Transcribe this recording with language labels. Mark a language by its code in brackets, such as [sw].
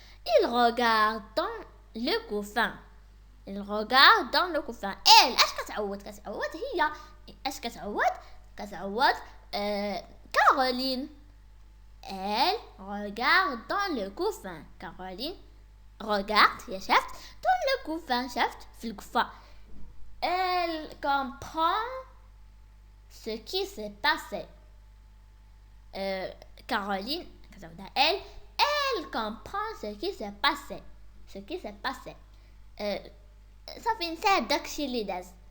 [fr] Il regarde dans le couffin. [ar] اش كتعوض هي اش كتعوض كارولين. [fr] Elle regarde dans le couffin. Caroline regarde [ar] هي شافت [fr] dans le couffin [ar] شافت في القفة. [fr] Elle comprend ce qui s'est passé. Caroline elle comprend ce qui s'est passé. [ar] صافي نسات داكشي اللي داز.